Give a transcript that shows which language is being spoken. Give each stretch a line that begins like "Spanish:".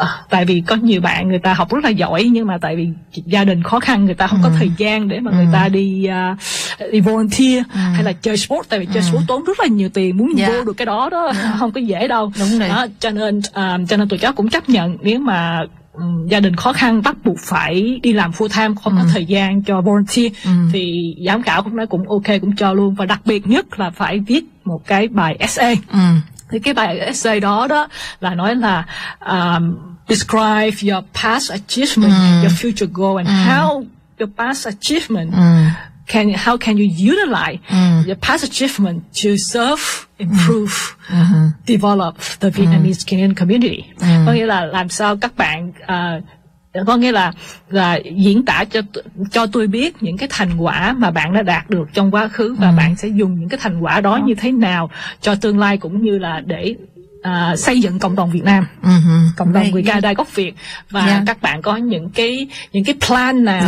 Vietnamese: Tại vì có nhiều bạn người ta học rất là giỏi nhưng mà tại vì gia đình khó khăn, người ta không có thời gian để mà người ta đi đi volunteer hay là chơi sport, tại vì chơi sport tốn rất là nhiều tiền, muốn vô được cái đó đó không có dễ đâu. Cho nên tụi cháu cũng chấp nhận nếu mà gia đình khó khăn bắt buộc phải đi làm full time, không có thời gian cho volunteer, thì giám khảo cũng nói cũng ok, cũng cho luôn. Và đặc biệt nhất là phải viết một cái bài essay. Thì cái bài essay đó là nói là
English: describe your past achievement, your future goal, and how your past achievement how can you utilize your past achievement to serve, improve, develop the Vietnamese Canadian community.
Vietnamese: Có nghĩa là làm sao các bạn có nghĩa là diễn tả cho tôi biết những cái thành quả mà bạn đã đạt được trong quá khứ, và bạn sẽ dùng những cái thành quả đó như thế nào cho tương lai, cũng như là để xây dựng cộng đồng Việt Nam, cộng đồng người Canada gốc Việt, và các bạn có những cái plan nào,